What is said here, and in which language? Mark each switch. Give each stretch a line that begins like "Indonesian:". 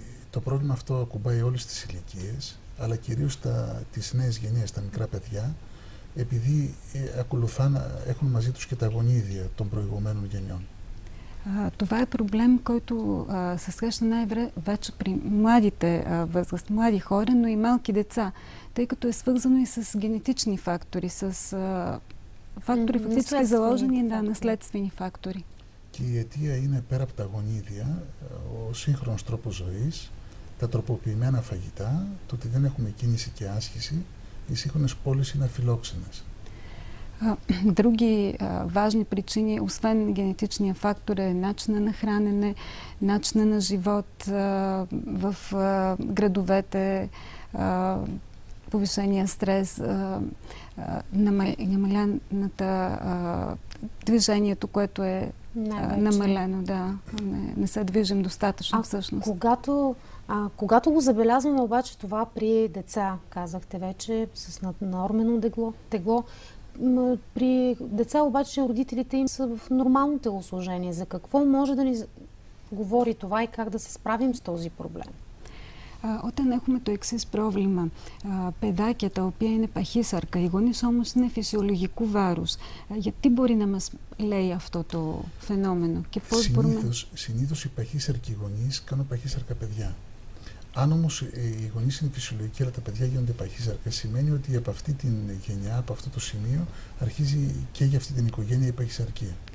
Greek: Το πρόβλημα αυτό ακουμπάει όλες τις ηλικίες, αλλά κυρίως τις νέες γενιές, τα μικρά παιδιά, επειδή έχουν μαζί τους και τα γονίδια των προηγουμένων γενιών.
Bulgarian: Това е проблем, който се среща най-вече при младите възраст, млади хора, но и малки деца, тъй като е свързано и с генетични фактори, с фактори фактически заложени на наследствени фактори.
Greek: Και η αιτία είναι πέρα από τα γονίδια, ο σύγχρονος τρόπος ζωής, τα τροποποιημένα φαγητά, το ότι δεν έχουμε κίνηση και άσκηση, οι σύγχρονες πόλεις είναι αφιλόξενες.
Bulgarian: Други важни причини, освен генетичния фактор, е начина на хранене, начина на живот в градовете, повишения стрес, намалената движението, което е намалено. Да, не се движим достатъчно всъщност. Когато го забелязваме обаче това при деца, казахте вече, с наднормено тегло, при деца обаче родителите им са в нормално телосложение. За какво може да ни говори това и как да се справим с този проблем?
Greek: Όταν έχουμε το εξής πρόβλημα, παιδάκια τα οποία είναι παχύσαρκα, οι γονείς όμως είναι φυσιολογικού βάρους, γιατί μπορεί να μας λέει αυτό το φαινόμενο και πώς Συνήθως οι παχύσαρκοι γονείς κάνουν παχύσαρκα παιδιά. Αν όμως οι γονείς είναι φυσιολογικοί αλλά τα παιδιά γίνονται παχύσαρκα, σημαίνει ότι από αυτή την γενιά, από αυτό το σημείο, αρχίζει και για αυτή την οικογένεια η παχυσαρκία.